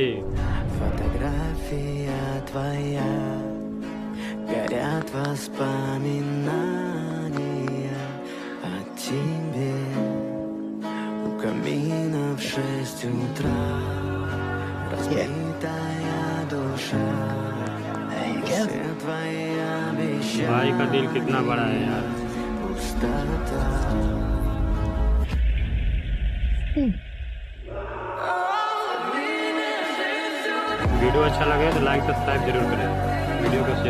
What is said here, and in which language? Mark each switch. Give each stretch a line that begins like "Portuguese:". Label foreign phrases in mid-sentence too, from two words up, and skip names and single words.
Russian: Фотография твоя, горят воспоминания о тебе. У камина в 6 утра, разбитая душа. Все твои обещания,
Hindi: भाई का दिल कितना बड़ा है यार।
Russian: пустота.
Hindi: वीडियो अच्छा लगे तो
English: like subscribe
Hindi: जरूर करें, वीडियो को शेयर